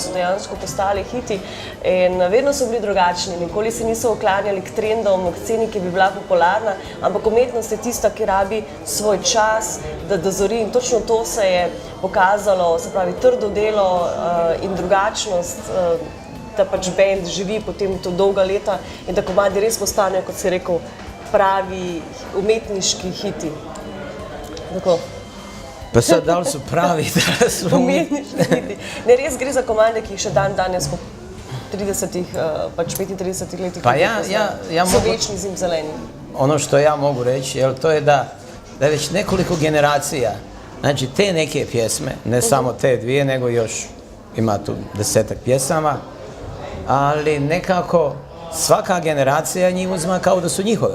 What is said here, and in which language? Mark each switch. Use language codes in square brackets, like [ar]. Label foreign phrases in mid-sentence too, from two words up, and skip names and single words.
[sl] so dejansko postali hiti in vedno so bili drugačni, nikoli se niso oklanjali k trendom, k sceni, ki bi bila popularna, ampak umetnost je tista, ki rabi svoj čas, da dozori in točno to se je pokazalo, se pravi trdo delo in drugačnost, da pač band živi potem to dolga leta in da komadi res postanejo, kot si rekel, pravi umetniški hiti. Tako. [bs] Pa sad, da li su pravi, da su [sl] Umetniški hiti. Ne, res gre za komande, ki jih še danes po 30-ih, pač 35 letih [bs] Pa ja [sl] so [bs] mogu, [sl] večni zimzeleni. [bs] ono što ja mogu reći, jel, to je da je već nekoliko generacija, znači te neke pjesme, ne samo te dvije, nego još ima tu 10-ak pjesama, ali nekako svaka generacija njih uzima kao da su njihove.